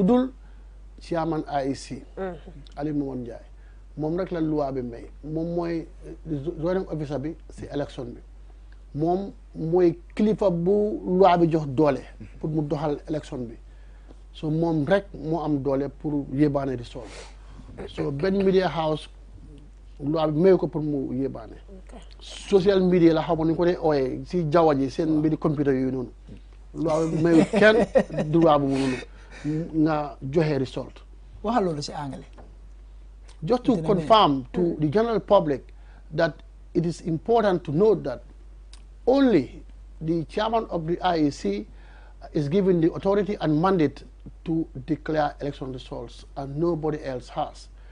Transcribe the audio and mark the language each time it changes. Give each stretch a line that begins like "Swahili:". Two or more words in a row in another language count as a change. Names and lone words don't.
Wolof: dul chairman IEC Ali Momar Njie moom rek la loi bi may moom mooy
English: zoning officer
Wolof: bi si élection bi moom mooy kilifa bu loi bi jox doole pour mu doxal élection bi so moom rek moo am doole pour yébaane result so benn
English: media house
Wolof: loi bi mayu ko pour mu yébaane
English: social media
Wolof: la xaw ma ni ko dee ooyee si jaww ji seen mbiri computer yooyu noonu loi bi mayu kenn droit bu noonu nga joxe result waxal loolu
French: si anglais
English: just to confirm to the general public that it is important to note that only the chairman of the IEC is given the authority and mandate to declare election results, and nobody else has.